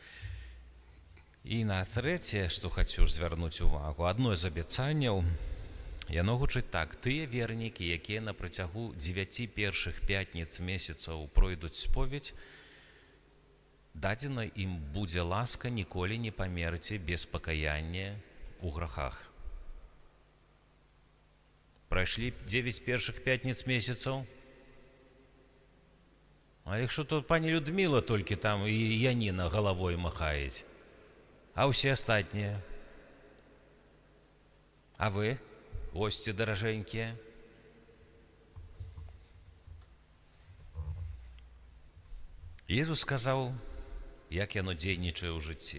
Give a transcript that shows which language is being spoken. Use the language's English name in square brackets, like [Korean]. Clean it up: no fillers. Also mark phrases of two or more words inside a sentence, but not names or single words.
[Belarusian] І на трэцяе, што хачу звярнуць увагу, адно з абяцанняў, яно гучыць так: тыя вернікі, якія на працягу 9 першых пятніц месяцаў пройдуць споведь, дадзена ім будзе ласка ніколі не памерці без пакаяння у грахах. Прайшлі 9 першых пятніц месяцаў, а якщо тут пані Людмила толькі там і Яніна галавой махаець, а ўсе астатнія? А вы, госці даражэнькія? Езус сказаў, як яно дзейнічае ў жыцці.